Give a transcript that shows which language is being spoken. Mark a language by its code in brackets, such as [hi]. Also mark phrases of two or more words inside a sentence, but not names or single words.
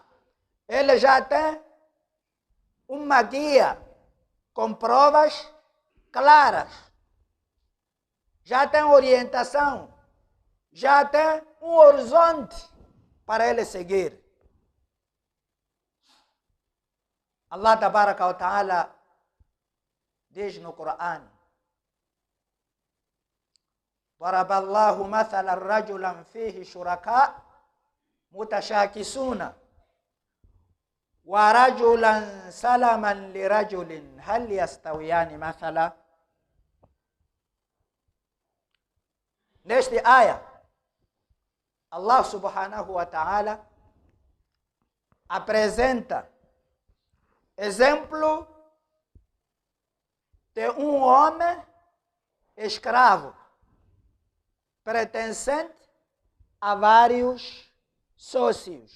[pt] Ele já tem uma guia com provas claras. Já tem orientação. Já tem um horizonte para ele seguir. [ar] الله تبارك وتعالى [pt] diz no Coran: [ar] ضرب الله مثلا رجلا فيه شركاء متشاكسون ورجلا سلما لرجل هل يستويان مثلا. [pt] Neste aya, Allah [ar] سبحانه وتعالى [pt] apresenta exemplo de um homem escravo pertencente a vários sócios.